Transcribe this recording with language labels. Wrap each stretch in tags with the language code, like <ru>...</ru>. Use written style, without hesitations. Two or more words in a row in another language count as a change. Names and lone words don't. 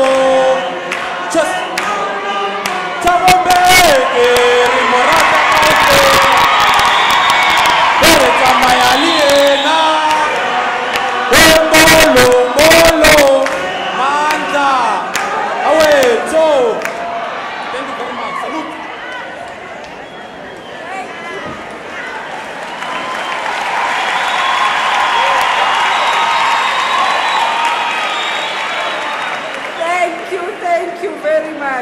<st>Thabo Mbeki re mo rata kaofela he re tsamaya le yena we molo molo</st> <zu>Mandla awethu.</zu> <en>Thank you very much. Salute. Thank you very much.</en>